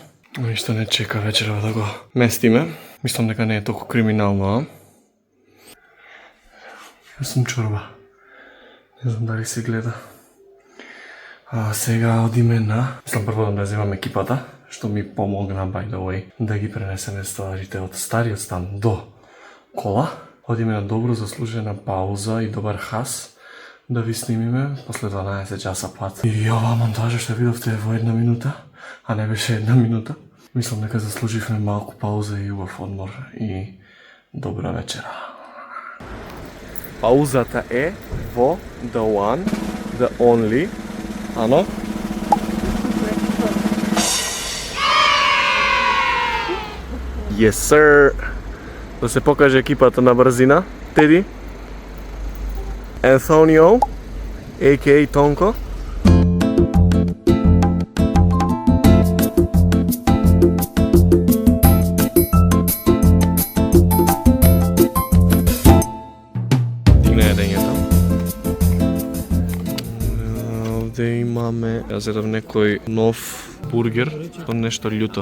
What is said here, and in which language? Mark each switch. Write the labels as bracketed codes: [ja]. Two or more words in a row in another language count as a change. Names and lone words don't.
[mk] Ништо не чека вечерва да го местиме. Мислам дека не е толку криминално, а? Јас сум чорба. Не знам дали се гледа. Сега одиме на... Мислам прво да земам екипата. што ми помогна, [en] by the way, [mk] да ги пренесеме стварите од стариот стан до кола. Одиме на добро заслужена пауза и добар хас да ви снимиме после 12 часа пат. И оваа монтажа што видовте во 1 минута, а не беше 1 минута. Мислам дека заслуживме малку пауза и убав одмор и добра вечера. Паузата е во [en] the one, the only, [mk] ано? [en] Yes, sir! [mk] Да се покаже екипата на брзина. Теди, Антонио, a.k.a. Тонко. Дигна јадењето. Овде имаме, јас едав некој нов бургер, со нешто љуто.